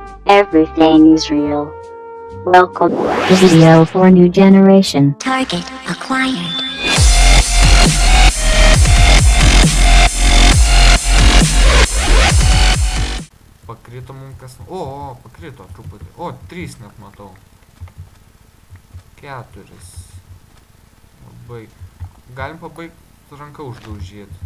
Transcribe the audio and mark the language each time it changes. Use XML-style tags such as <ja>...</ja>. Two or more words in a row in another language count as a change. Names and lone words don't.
<en>Everything's real. Welcome. Video for new generation. Target acquired.</en> <lt>Pakrito mums kas... O, pakrito truputį. O, 3 net matau. 4. Labai. Galim pabaigti ranką uždaužyti.</lt>